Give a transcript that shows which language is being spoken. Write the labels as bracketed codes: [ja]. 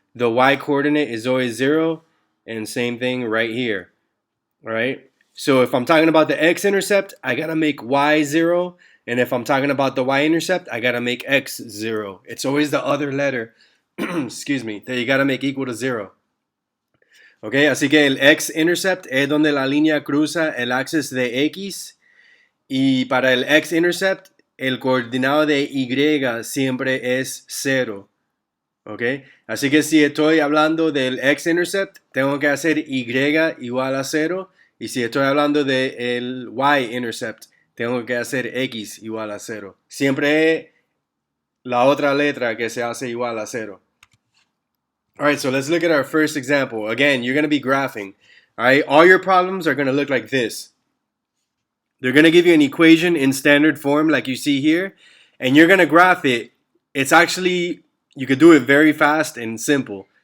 [en] The Y coordinate is always 0. And same thing right here. All right. So if I'm talking about the X-Intercept, I got to make Y 0. And if I'm talking about the Y-Intercept, I got to make X 0. It's always the other letter, excuse me, that you got to make equal to 0. [es] Okay, así que el X-Intercept es donde la línea cruza el axis de X. Y para el X-Intercept, el coordinado de Y siempre es 0. Okay, así que si estoy hablando del X-Intercept, tengo que hacer Y igual a 0. Y si estoy hablando del Y-Intercept, tengo que hacer X igual a 0. Siempre es la otra letra que se hace igual a 0. [en] All right, so let's look at our first example. Again, you're going to be graphing. All right, all your problems are going to look like this. They're going to give you an equation in standard form like you see here, and you're going to graph it. It's actually, you could do it very fast and simple.